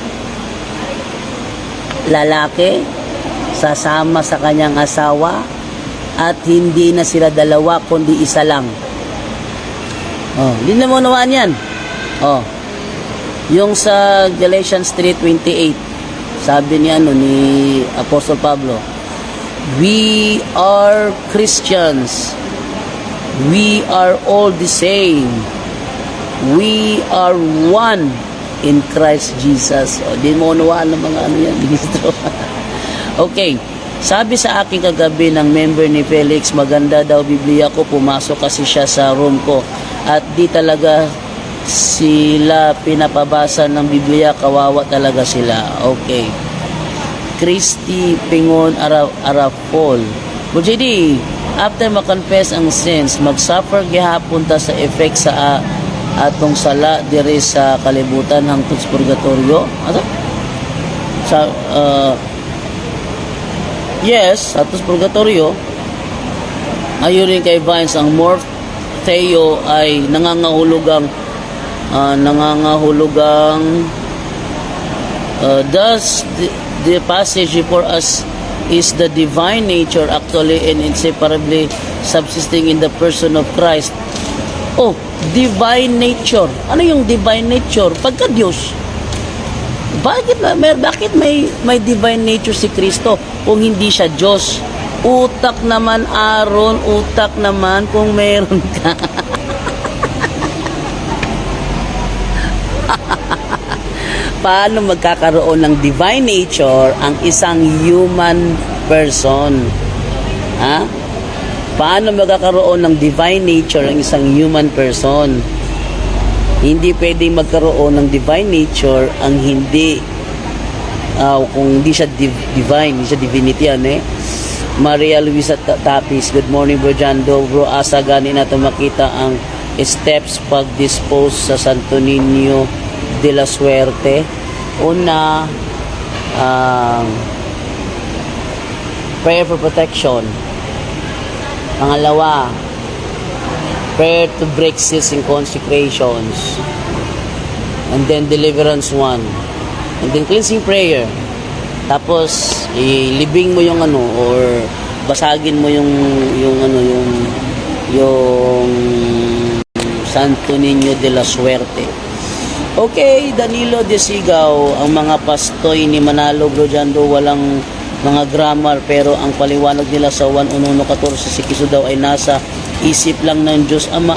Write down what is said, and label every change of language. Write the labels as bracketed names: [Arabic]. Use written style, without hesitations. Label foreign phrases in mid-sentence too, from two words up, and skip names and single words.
[Filipino] Lalaki sasama sa kanyang asawa at hindi na sila dalawa kundi isa lang. Oh, hindi na maunawaan yan. Oh. Yung sa Galatians 3:28, sabi ni Apostle Pablo, [English] we are Christians. We are all the same. We are one in Christ Jesus. [Filipino] O, di mo unawaan ng mga yan, ministro. Okay. Sabi sa akin kagabi ng member ni Felix, maganda daw Biblia ko. Pumasok kasi siya sa room ko. At di talaga sila pinapabasa ng Biblia. Kawawa talaga sila. Okay. Christy Pingon Arapol. [Cebuano] But JD, after makonfess ang sins, magsuffer gihapon ta sa effect sa atong sala diri sa kalibutan hangtod sa purgatorio. Sa yes, atong sa purgatorio. [Filipino] Ayon rin kay Vines, ang morph theo ay nangangahulugang [English] thus the passage for us is the divine nature actually and inseparably subsisting in the person of Christ. Oh, divine nature. [Filipino] Ano yung [English] divine nature? [Filipino] Pagka Diyos. Bakit may [English] divine nature [Filipino] si Kristo kung hindi siya Diyos? Utak naman Aaron, utak naman kung meron ka. Paano magkakaroon ng [English] divine nature [Filipino] ang isang [English] human person? [Filipino] Ha? Paano magkakaroon ng [English] divine nature [Filipino] ang isang [English] human person? [Filipino] Hindi pwedeng magkaroon ng [English] divine nature [Filipino] ang hindi kung hindi siya divine, hindi siya divinity Maria Luisa Tapis, good morning bro Jando. Bro, [Cebuano] asa gani na makita ang steps pag-dispose sa Santo Niño de la Suerte. Una, [English] prayer for protection. [Filipino] Pangalawa, [English] prayer to break seals and consecrations. And then deliverance 1. And then cleansing prayer. [Filipino] Tapos ilibing mo yung or basagin mo yung Santo Niño de la Suerte. Okay, Danilo de Sigaw, ang mga pastoy ni Manalo Brojando walang mga grammar, pero ang paliwanag nila sa 1:11:14 si Kristo daw ay nasa isip lang ng Diyos Ama.